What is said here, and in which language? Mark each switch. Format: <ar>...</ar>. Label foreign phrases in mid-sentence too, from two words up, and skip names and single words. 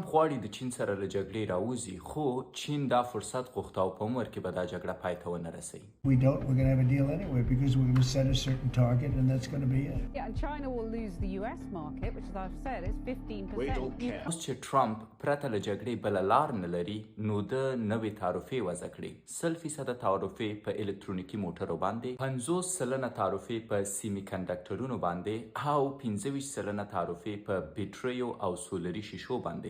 <ps>غواړي د چین سره له جګړې راوځي، خو چین دا فرصت غوښته او په عمر کې به دا جګړه پای ته ونه رسوي.</ps> <en>We don't. We're going to have a deal anyway because we're going to set a certain target, and that's going to be it. Yeah, and China will lose the US market, which, as I've said, is 15%. We don't care.</en> <ps>اوس چې ټرمپ پرته له جګړې بله لار نه لري، نو د نوې تعرفې وضع کړي. 100% تعرفې په الکترونیکي موټرو باندې، 50% تعرفې په سیمی کنډکټرونو باندې، او 25% تعرفې په بیټریو او سولري شیشو باندې.</ps>